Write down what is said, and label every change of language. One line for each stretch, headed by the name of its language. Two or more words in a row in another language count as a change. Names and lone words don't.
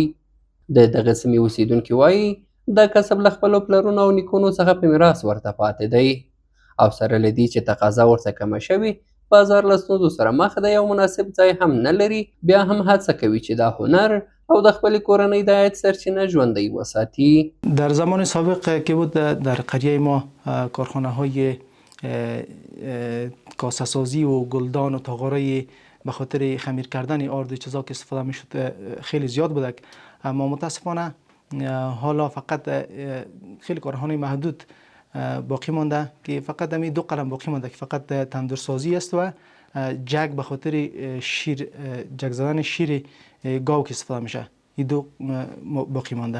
Pashto: د دغه سیمې اوسیدونکي وایي د کسب له خپلو پلرونو او نیکونو څخه په میراث ورته پاتې دی، او سره له دې چې تقاضا ورته کمه شوې، بازار له ستونزو سره مخ دی او مناسب ځای هم نه لري، بیا هم هڅه کوي چې دا هنر او د خپلې کورنۍ د عاید سرچینه ژوندی وساتي.
Persian: در زمان سابق که بود در قریه ما کارخانه های کاسه سازی و گلدان و تاغاره به خاطر خمیر کردن آرد چیزا که استفاده میشد خیلی زیاد بوده، اما متاسفانه حالا فقط خیلی کارخانه محدود باقی مانده که فقط همین 2 قلم باقی مانده که فقط تندورسازی است و جگ به خاطر شیر، جگ زدن شیر گاو که استفاده میشه، این 2 باقی مانده.